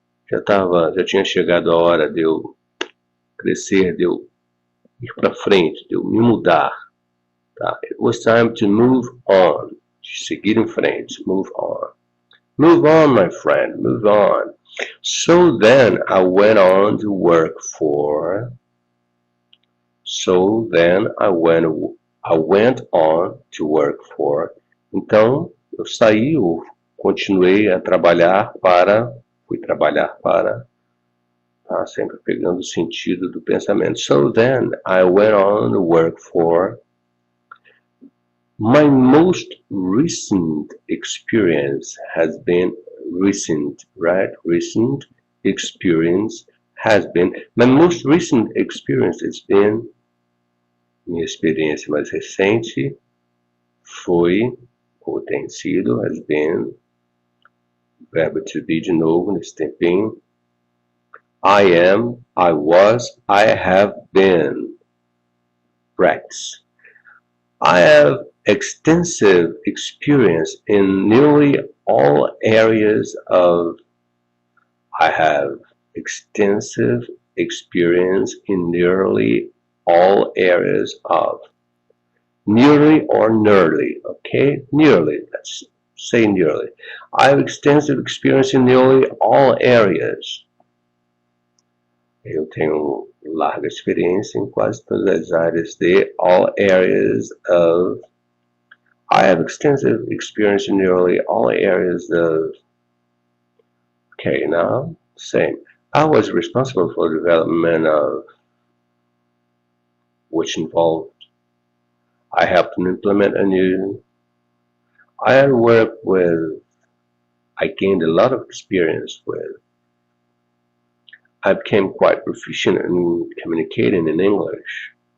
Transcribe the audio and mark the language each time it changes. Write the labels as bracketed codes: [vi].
[pt] Já tinha chegado a hora de eu crescer, de eu ir para frente, de eu me mudar. Tá? [en] It was time to move on. [pt] Seguir em frente, [en] move on. Move on, my friend, move on. So then I went on to work for. So then I went on to work for. [pt] Então eu saí, eu continuei a trabalhar para, fui trabalhar para, tá? Sempre pegando o sentido do pensamento. [en] So then I went on to work for. My most recent experience has been recent, right? Recent experience has been. My most recent experience has been, [pt] minha experiência mais recente foi, ou tem sido, has been, verbo to be de novo nesse tempinho. [en] I am, I was, I have been. Practice. I have extensive experience in nearly all areas of I have extensive experience in nearly all areas of nearly or nearly, okay? Nearly, let's say nearly. I have extensive experience in nearly all areas. [pt] Eu tenho larga experiência em quase todas as áreas de [en] all areas of. I have extensive experience in nearly all areas of. Okay, now, same. I was responsible for the development of, which involved, I helped to implement a new, I had worked with, I gained a lot of experience with, I became quite proficient in communicating in English.